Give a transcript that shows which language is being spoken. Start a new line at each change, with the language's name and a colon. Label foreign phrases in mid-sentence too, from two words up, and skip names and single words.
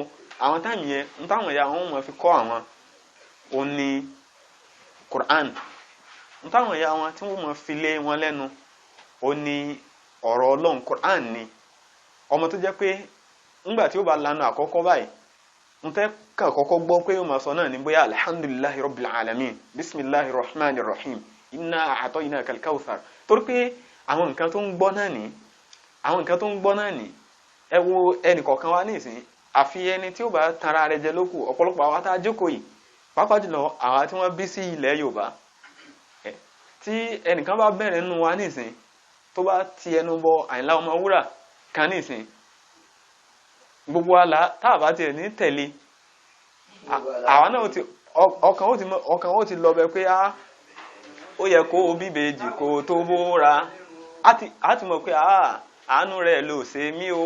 Yoruba: Àwọn táìmù yẹn ń táwọn ìyá wọn mọ̀ fi kọ́ àwọn ò ní Qur'an. Ń táwọn ìyá wọn tí wọ́n mọ̀ fi lé wọn lẹ́nu ò ní ọ̀rọ̀ Ọlọ́run Qur'an ni. Ọmọ tó jẹ́ pé ńgbà tí ó bá lanu àkọ́kọ́ báyìí ń tẹ́ kàn kọ́kọ́ gbọ́ pé ó máa sọ náà ní bóyá
Arabic: الحمد لله رب العالمين بسم الله الرحمن الرحيم إنا أعطيناك الكوثر.
Yoruba: Torí pé àwọn nǹkan tó ń gbọ́ náà ní ẹ wo ẹnì kọ̀ọ̀kan wa nísìn àfi ẹni tí ó bá tanra rẹ̀ jẹ lókù. Ọ̀pọ̀lọpọ̀ àwa tá a jókòó yìí pàápàá jùlọ àwa tí wọ́n bí sí ilẹ̀ Yorùbá tí ẹnìkan bá bẹ̀rẹ̀ nínú wa nísìn tó bá ti ẹnu bọ Àyìnlá Ọmọwúrà kan nísìn gbogbo àlá tá a bá tiẹ̀ ní tẹ̀lé àwa náà ọkàn ó ti lọ bẹ pé ó yẹ kó o bíbejì kó tó bóra á ti mọ̀ pé àánú rẹ̀ ló ṣe mí o.